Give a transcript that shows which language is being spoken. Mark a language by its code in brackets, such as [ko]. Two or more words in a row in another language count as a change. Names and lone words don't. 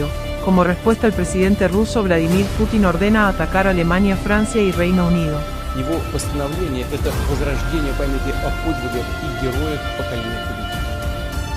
[es] Como respuesta, el presidente ruso Vladimir Putin ordena atacar a Alemania, Francia y Reino Unido. [ru] Его постановление – это возрождение памяти о подвигах и героях поколения победителей.